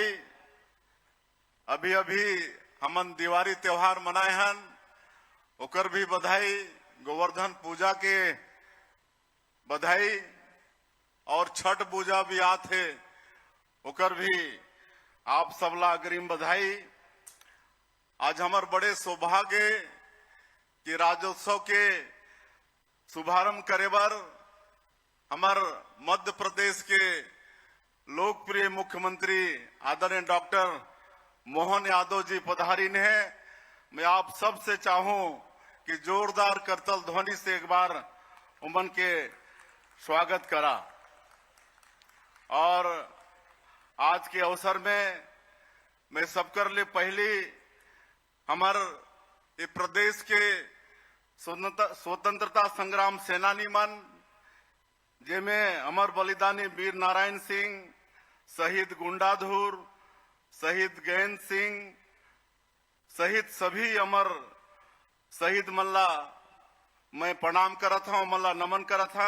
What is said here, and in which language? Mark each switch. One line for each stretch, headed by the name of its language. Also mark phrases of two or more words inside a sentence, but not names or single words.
Chhattisgarhi: अभी अभी हमन दिवाली त्योहार मनाए हन, ओकर भी बधाई, गोवर्धन पूजा के बधाई और छठ पूजा भी आथे, ओकर भी आप सबला अग्रिम बधाई। आज हमार बड़े सौभाग्य कि राज्योत्सव के शुभारंभ करे बर हमार मध्य प्रदेश के लोकप्रिय मुख्यमंत्री आदरणीय डॉक्टर मोहन यादव जी पधारीन है। मैं आप सब से चाहूं कि जोरदार करतल ध्वनि से एक बार उमन के स्वागत करा। और आज के अवसर में मैं सबकर लिए पहली हमार ये प्रदेश के स्वतंत्रता संग्राम सेनानी मन, जिनमें अमर बलिदानी वीर नारायण सिंह, शहीद गुंडाधुर, शहीद गैंद सिंह सहित सभी अमर शहीद मल्ला मैं प्रणाम करत हूं, मल्ला नमन करत हा।